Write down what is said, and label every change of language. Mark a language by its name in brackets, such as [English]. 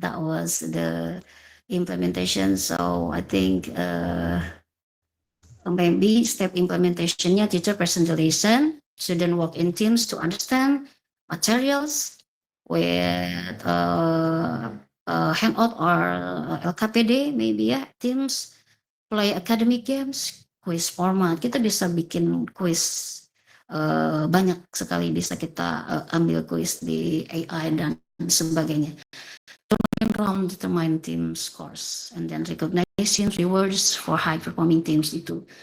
[English] That was the implementation. So I think maybe step implementationnya teacher presentation, student work in teams to understand materials with handout or LKPD maybe ya, teams play academic games, quiz format. [Indonesian] Kita bisa bikin quiz banyak sekali, bisa kita ambil quiz di AI dan sebagainya. [English] Round determine team scores and then recognition rewards for high performing teams itu.